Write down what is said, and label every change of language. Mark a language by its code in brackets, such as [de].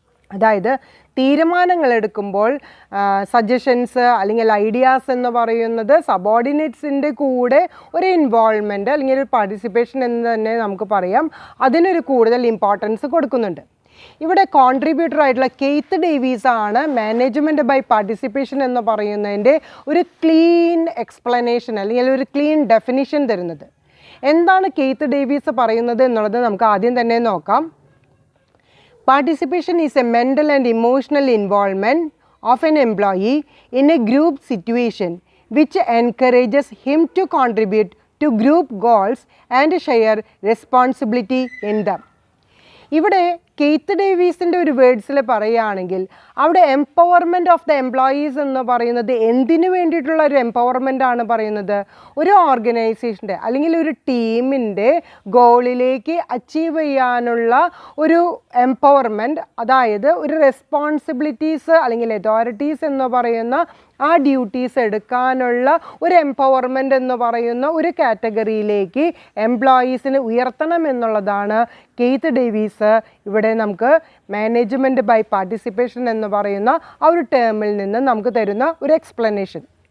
[ml] അതായത് തീരുമാനങ്ങൾ എടുക്കുമ്പോൾ സജഷൻസ് അല്ലെങ്കിൽ ഐഡിയാസ് എന്ന് പറയുന്നത് സബോർഡിനേറ്റ്സിൻ്റെ കൂടെ ഒരു ഇൻവോൾവ്മെൻറ്റ് അല്ലെങ്കിൽ ഒരു പാർട്ടിസിപ്പേഷൻ എന്ന് തന്നെ നമുക്ക് പറയാം, അതിനൊരു കൂടുതൽ ഇമ്പോർട്ടൻസ് കൊടുക്കുന്നുണ്ട്. ഇവിടെ കോൺട്രിബ്യൂട്ടർ ആയിട്ടുള്ള കെയ്ത്ത് ഡേവീസ് ആണ് മാനേജ്മെൻറ്റ് ബൈ പാർട്ടിസിപ്പേഷൻ എന്ന് പറയുന്നതിൻ്റെ ഒരു ക്ലീൻ എക്സ്പ്ലനേഷൻ അല്ലെങ്കിൽ ഒരു ക്ലീൻ ഡെഫിനിഷൻ തരുന്നത്. എന്താണ് കെയ്ത്ത് ഡേവീസ് പറയുന്നത് എന്നുള്ളത് നമുക്ക് ആദ്യം തന്നെ നോക്കാം. [en] Participation is a mental and emotional involvement of an employee in a group situation which encourages him to contribute to group goals and share responsibility in them. [ml] ഇവിടെ Keith ഡേവീസിൻ്റെ ഒരു വേർഡ്സിൽ പറയുകയാണെങ്കിൽ അവിടെ [en] empowerment of the employees [ml] എന്ന് പറയുന്നത് എന്തിനു വേണ്ടിയിട്ടുള്ള ഒരു empowerment ആണ് പറയുന്നത്? ഒരു ഓർഗനൈസേഷൻ്റെ അല്ലെങ്കിൽ ഒരു ടീമിൻ്റെ ഗോളിലേക്ക് അച്ചീവ് ചെയ്യാനുള്ള ഒരു എംപവർമെൻറ്റ്, അതായത് ഒരു റെസ്പോൺസിബിലിറ്റീസ് അല്ലെങ്കിൽ അതോറിറ്റീസ് എന്ന് പറയുന്ന ആ ഡ്യൂട്ടീസ് എടുക്കാനുള്ള ഒരു എംപവർമെൻ്റ് എന്ന് പറയുന്ന ഒരു കാറ്റഗറിയിലേക്ക് എംപ്ലോയീസിനെ ഉയർത്തണം എന്നുള്ളതാണ് കെയ്ത്ത് ഡേവീസ് ഇവിടെ നമുക്ക് മാനേജ്മെൻറ്റ് ബൈ പാർട്ടിസിപ്പേഷൻ എന്ന് പറയുന്ന ആ ഒരു ടേമിൽ നിന്ന് നമുക്ക് തരുന്ന ഒരു എക്സ്പ്ലനേഷൻ.